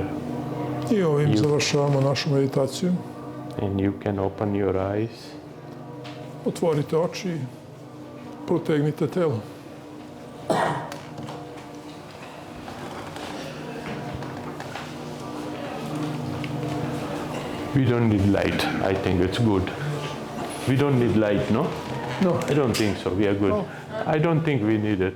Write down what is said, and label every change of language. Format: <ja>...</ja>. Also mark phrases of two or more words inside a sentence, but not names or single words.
<sr>I ovim završavamo našu meditaciju.</sr> <en>And you can open your eyes.</en> <sr>Otvorite oči i protegnite telo.</sr> <en>We don't need light. I think it's good. We don't need light, no? No. I don't think so. We are good. No. I don't think we need it</en>